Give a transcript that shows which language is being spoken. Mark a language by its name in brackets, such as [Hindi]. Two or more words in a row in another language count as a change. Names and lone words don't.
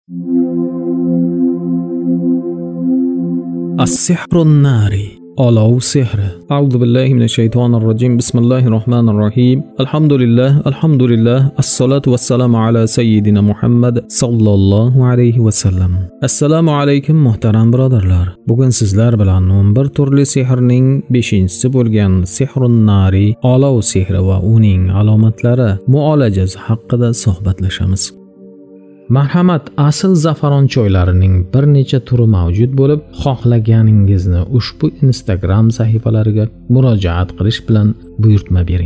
[Arabic] السحر الناري. [Uzbek] Olov sehri. [Arabic] أعوذ بالله من الشيطان الرجيم بسم الله الرحمن الرحيم. Alhamdulillah. الصلاة والسلام على سيدنا محمد صلى الله عليه وسلم. [Uzbek] Assalomu alaykum muhtaram birodarlar. Bugun sizlar bilan 11 turli sehrning 5-chisi bo'lgan [Arabic] السحر الناري, [Uzbek] olov sehri va uning alomatlari muolajasi haqida suhbatlashamiz. Marhamat asl zafaron choylarining bir necha turi mavjud bo'lib, xohlaganingizni ushbu Instagram sahifalariga murojaat qilish bilan buyurtma bering.